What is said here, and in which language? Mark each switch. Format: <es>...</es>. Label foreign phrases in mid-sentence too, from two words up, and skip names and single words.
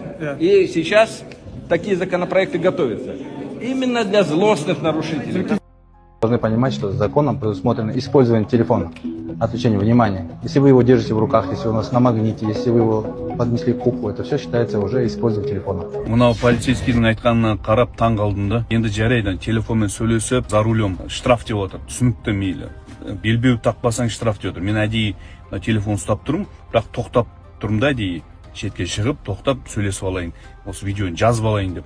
<ru>И сейчас такие законопроекты готовятся. Именно для злостных нарушителей. Должны понимать, что законом предусмотрено использование телефона, отвлечение внимания. Если вы его держите в руках, если у нас на магните, если вы его поднесли к уху, это все считается уже использование телефона.</ru> <kk>Мынау полицейскийдің айтқанына қарап таң қалдым да. Енді жарайды, телефонмен сөйлесіп,</kk> <ru>за рулем штраф</ru> <kk>деп отыр. Түсінікті мейлі. Белбеу тақпасаң штраф деп отыр. Мен әдейі телефон ұстап тұрмын, бірақ тоқтап тұрмын да әдейі. Шетке шығып, тоқтап сөйлесіп алайын. Осы видеоны жазып алайын деп.</kk>